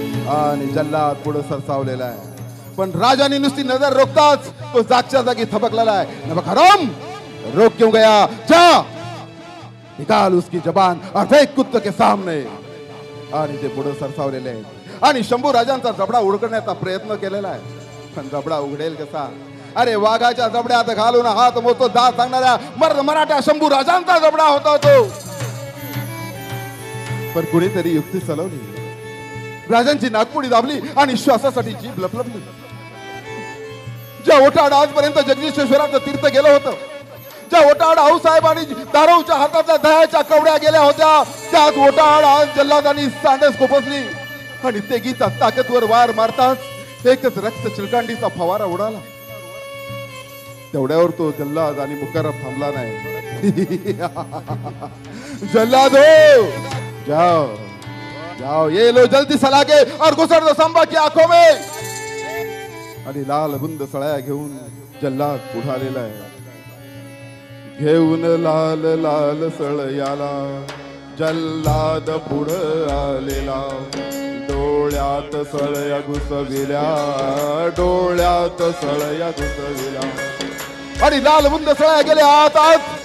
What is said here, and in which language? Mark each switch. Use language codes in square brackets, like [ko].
[mr] आणि जल्लाद पुढे सरसावलेला आहे, पण राजाने नुसती नजर रोखताच तो जागच्या जागी थबकलेला आहे। [hi] नमक हराम रोक क्यों गया, जा निकाल उसकी जबान और फेंक कुत्तों के सामने। [mr] आणि ते पुढे सरसावलेले आहेत आणि शंभू राजांचा जबडा उघडण्याचा प्रयत्न केलेला आहे, पण जबडा उघडेल कसा? अरे वाघाच्या जबड्यात घालून हात मोतो दात सांगणाऱ्या मराठा शंभू राजांचा जबडा होता तो। पण कुणीतरी युक्ती चालवली, राजांची नागपुडी दाबली आणि श्वासासाठी जीभ लपलपली। ज्या ओठाड आजपर्यंत जगदीश्वराचं तीर्थ गेलं होतं, ज्या ओटाड आऊसाहेब आणि दारोच्या हातातल्या दह्याच्या कवड्या गेल्या होत्या, त्याच ओटाड आज जल्लादांनी सांडस खोपसली आणि तेगीचा ताकदवर वार मारताच एकच रक्त चिलकांडीचा फवारा उडाला। तेवढ्यावर तो जल्लाद आणि मुकर्रब थांबला नाही। [hi] जल्लादो जाओ जाओ ये लो जल्दी सलाके और गुसर दो संबा की आंखों में। [mr] आणि लाल बुंद सळ्या घेऊन जल्लाद पुढे आलेला आहे, घेऊन लाल लाल सळयाला जल्लाद पुढे आलेला। डोळ्यात सळया घुसविल्या, डोळ्यात सळया घुसविल्या आणि लाल बुंद सळया गेल्या आत आत।